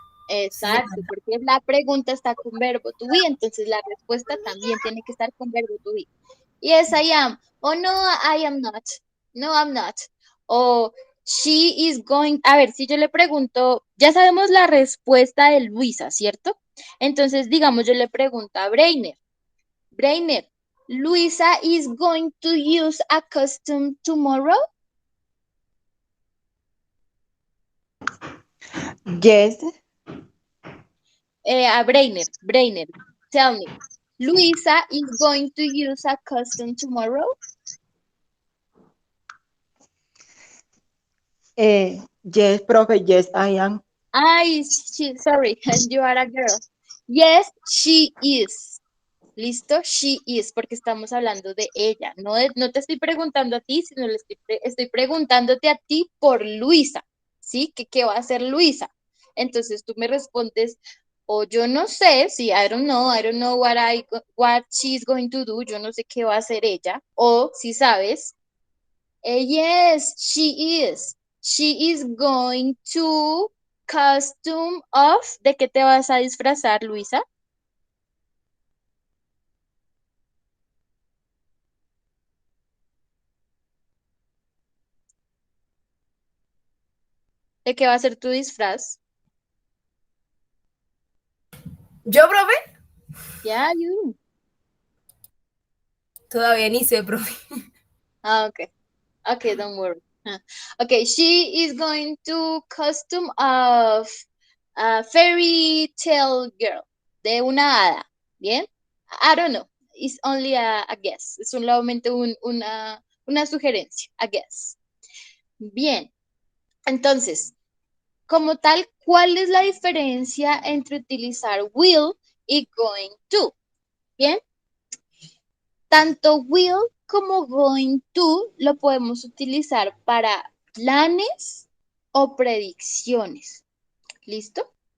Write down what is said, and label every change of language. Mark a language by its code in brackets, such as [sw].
[es] Exacto, porque la pregunta está con verbo to be, entonces la respuesta también tiene que estar con verbo to be. [en] Yes, I am. Oh, no, I am not. No, I'm not. O she is going. [es] A ver, si yo le pregunto, ya sabemos la respuesta de Luisa, ¿cierto? Entonces, digamos, yo le pregunto a Brainer. [en] Brainer, Luisa is going to use a costume tomorrow. Yes, A Brainer, tell me. Luisa is going to use a costume tomorrow. yes, profe, yes, I am. Sorry, you are a girl. Yes, she is. [es] ¿Listo? [en] She is, [es] porque estamos hablando de ella. No, no te estoy preguntando a ti, sino estoy preguntándote a ti por Luisa. ¿Sí? ¿Qué va a hacer Luisa? Entonces tú me respondes, o yo no sé, sí, [en] I don't know what she's going to do, [es] yo no sé qué va a hacer ella. O si sabes, [en] yes, she is. She is going to costume of. [es] ¿De qué te vas a disfrazar, Luisa? ¿De qué va a ser tu disfraz? ¿Yo, profe? [en] Yeah, you. [es] Todavía ni sé, profe. [en] Okay. Okay, don't worry. Okay, she is going to costume of a fairy tale girl. [es] De una hada. ¿Bien? [en] I don't know. It's only a guess. [es] Es solamente una sugerencia. [en] A guess. [es] Bien. Entonces, como tal, ¿cuál es la diferencia entre utilizar will y going to? Bien. Tanto will como going to lo podemos utilizar para planes o predicciones. ¿Listo?